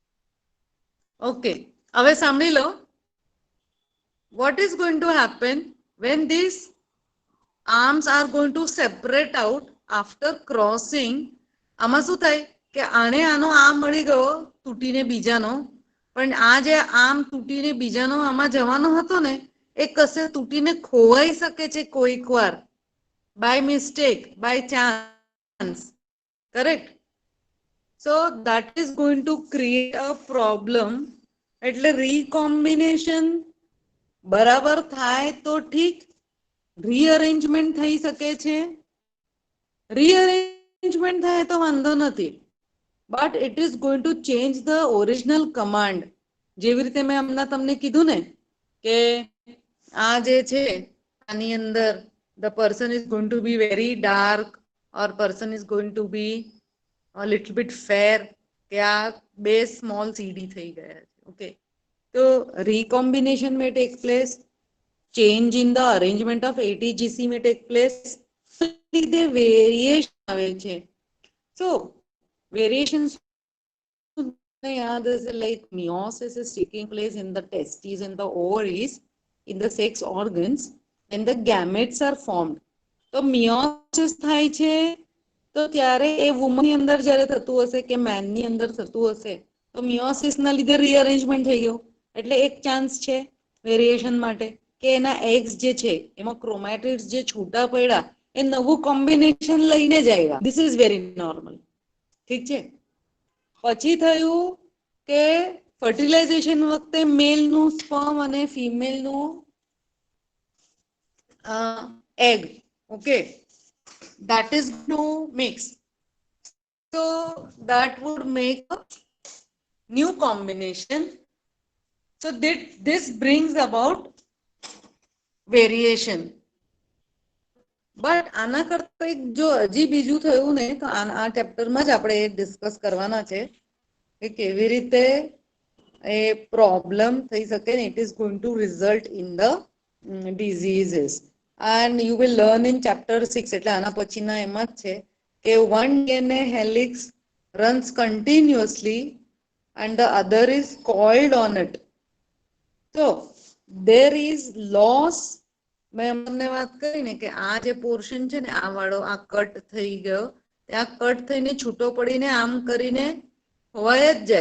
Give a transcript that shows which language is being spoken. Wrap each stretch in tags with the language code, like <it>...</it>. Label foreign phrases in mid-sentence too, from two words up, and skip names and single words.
<gu>ઓકે હવે સાંભળી લો.</gu> <en>What is going to happen when these arms are going to separate out after crossing,</en> <gu>આમાં શું થાય કે આને આનો આમ મળી ગયો તૂટીને બીજાનો, પણ આ જે આમ તૂટીને બીજાનો આમાં જવાનો હતો ને એ કશે તૂટીને ખોવાઈ શકે છે કોઈક વાર,</gu> <en>by mistake, by chance. Correct? So that is going to create a problem.</en> <gu>એટલે recombination બરાબર થાય તો ઠીક, રીઅરેન્જમેન્ટ થઈ શકે છે, રીઅરેન્જમેન્ટ થાય તો વાંધો નથી,</gu> <en>but it is going to change the original command.</en> <gu>જેવી રીતે મેં હમણાં તમને કીધું ને કે આ જે છે આની અંદર</gu> <en>the person is going to be very dark or person is going to be a little bit fair,</en> <gu>કે આ બે</gu> <en>small CD</en> <gu>થઈ ગયા છે.</gu> <en>ઓકે, તો recombination may take place, change in the arrangement of ATGC may take place,</en> <gu>લીધે વેરિએશન આવે છે.</gu> <en>So variations</en> <gu>યાદ હશે,</gu> <en>like meiosis is taking place in the testes and the ovaries, in the sex organs, and the gametes are formed.</en> <gu>તો meiosis થાય છે તો ત્યારે એ વુમન ની અંદર જ્યારે થતું હશે કે મેન ની અંદર થતું હશે તો મિયોસિસ ના લીધે રીઅરેન્જમેન્ટ થઈ ગયું, એટલે એક ચાન્સ છે વેરિએશન માટે કે એના એગ્સ જે છે એમાં ક્રોમેટિડ્સ જે છૂટા પડ્યા એ નવું કોમ્બિનેશન લઈને જ આવ્યા.</gu> <en>this is very normal.</en> <gu>ઠીક છે. પછી થયું કે ફર્ટિલાઇઝેશન વખતે મેલનું સ્પર્મ અને ફિમેલનું</gu> <en>egg, okay, that is no mix, so that would make a new combination. So this brings about variation.</en> <gu>બટ આના કરતા એક જો હજી બીજું થયું ને તો આ ચેપ્ટરમાં જ આપણે ડિસ્કસ કરવાના છે કે કેવી રીતે એ પ્રોબ્લેમ થઈ શકે ને</gu> <en>it is going to result in the diseases. And you will learn in chapter 6,</en> <gu>એટલે આના પછીના એમાં જ છે કે</gu> <en>one DNA helix runs continuously and the other is coiled on it. So there is loss.</en> <gu>મેં તમને વાત કરી ને કે આ જે પોર્શન છે ને આ વાળો આ કટ થઈ ગયો, ત્યાં કટ થઈને છૂટો પડીને આમ કરીને હોવાય જ જાય.</gu>